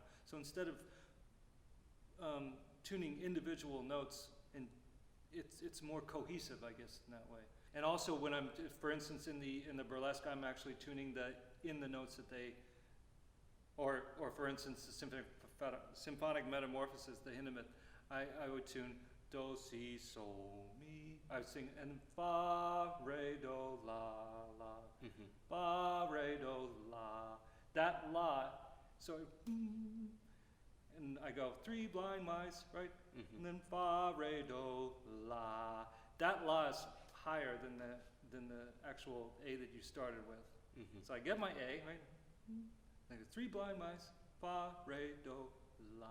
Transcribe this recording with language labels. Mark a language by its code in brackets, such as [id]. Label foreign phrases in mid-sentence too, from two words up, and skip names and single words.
[en] So instead of tuning individual notes, and it's more cohesive, I guess, in that way. And also when I'm, for instance, in the burlesque, I'm actually tuning in the notes that they, or for instance, the symphonic metamorphosis, the Hindemith, I would tune Do, Si, Sol, Mi. I would sing, and Fa, Re, Do, La, La. Mm-hmm. Fa, Re, Do, La. That La, so, and I go 3 blind mice, right? Mm-hmm. And then Fa, Re, Do, La. That La is higher than the actual A that you started with. Mm-hmm. So I get my A, right? I go 3 blind mice, Fa, Re, Do, La.